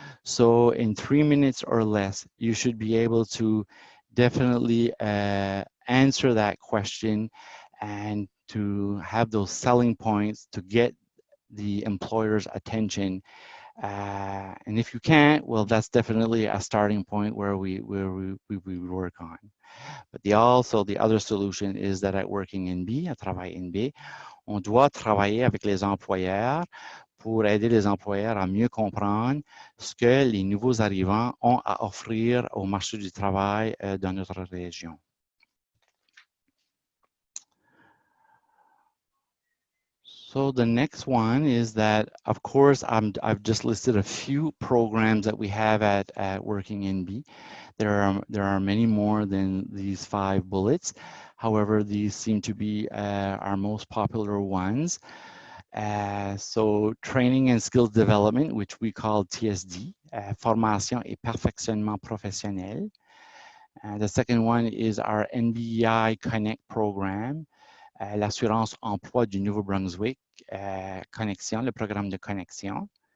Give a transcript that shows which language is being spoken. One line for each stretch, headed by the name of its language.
English: So in 3 minutes or less, you should be able to definitely answer that question and to have those selling points to get the employer's attention. And if you can't, well, that's definitely a starting point where we work on. But the other solution is that at working NB,
French: à travail NB, on doit travailler avec les employeurs pour aider les employeurs à mieux comprendre ce que les nouveaux arrivants ont à offrir au marché du travail dans notre région.
English: So the next one is that, of course, I've just listed a few programs that we have at Working NB. There are many more than these 5 bullets. However, these seem to be our most popular ones. So training and skills development, which we call TSD,
French: formation et perfectionnement professionnel.
English: The second one is our Mdi Connect Program.
French: L'assurance emploi du Nouveau-Brunswick, connexion, le programme de connexion.